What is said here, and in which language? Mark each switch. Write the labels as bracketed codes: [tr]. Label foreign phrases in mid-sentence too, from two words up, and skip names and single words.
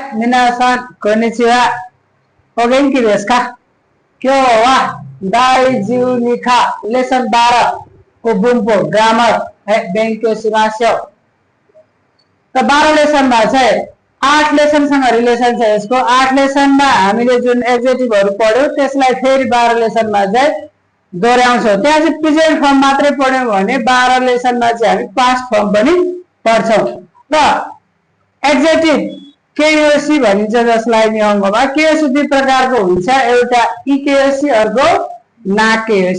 [ja] 皆さん、こんにちは。お元気ですか？今日は第12課レッスン 12को बुम्पो ग्रामर है 勉強しましょう. [ne] तो 12 लेसन में चाहिँ 8 लेसन सँग रिलेसन छ यसको। 8 लेसन मा हामीले जुन एडजेक्टिभहरु पढ्यौ त्यसलाई फेरि 12 लेसन मा चाहिँ दोहोर्याउँछौं। त्यहाँ चाहिँ [en] present form [ne] मात्रै पढ्यौ भने 12 लेसन मा चाहिँ हामी [en] past form [ne] पनि पढ्छौं। र एडजेक्टिभ केओसी भनिन्छ जसलाई नियममा केओसी दुई प्रकारको हुन्छ, एउटा इकेओसी अर्को नाकेओसी।